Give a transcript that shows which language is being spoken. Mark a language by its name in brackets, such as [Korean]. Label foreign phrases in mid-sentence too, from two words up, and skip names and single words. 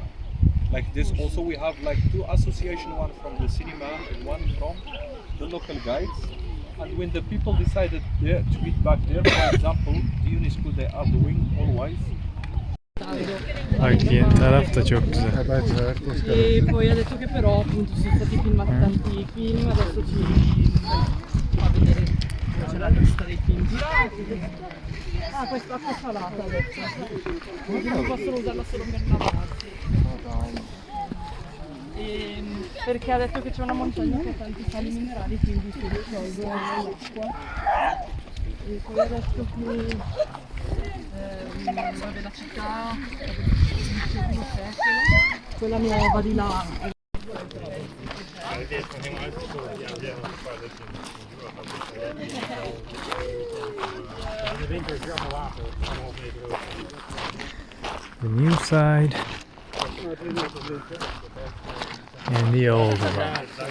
[English] Like this also we have like two associations, one from the cinema and one from the local guides. And when the people decided there to meet back there, for example, the UNESCO they are doing always. [Turkish] Bak yeni taraf da çok güzel. [Italian] E poi ha detto che però appunto sono stati filmati tanti film, adesso ci fa vedere, c'è la lista dei film girati. Ah, questa acqua salata adesso. Non possono usarla solo per lavarsi. Perché ha detto che c'è una montagna che ha tanti sali minerali, quindi si risolve l'acqua. E poi adesso qui vabbè, la città del XVII secolo, quella nuova di là. [English] The new side and the old one.